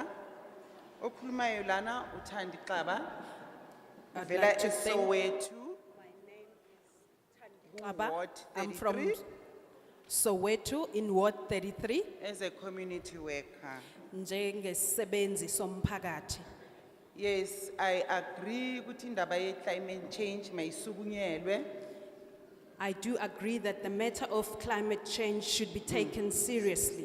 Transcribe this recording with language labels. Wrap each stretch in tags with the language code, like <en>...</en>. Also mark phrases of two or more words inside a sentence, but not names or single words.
<zu>Okhulumayo lana uThandi Xaba.</zu> <en>I'd</en> <zu>Vela</zu> <en>like to thank-</en> <zu>eSoweto. Aba.</zu> <en>Ward I'm from 33. Soweto in Ward 33, As a community worker.</en> <zu>njengesisebenzi somphakathi.</zu> <en>Yes, I agree with</en> <zu>indaba ye</zu> <en>climate change mayisukunyelwe. I do agree that the matter of climate change should be taken seriously.</en>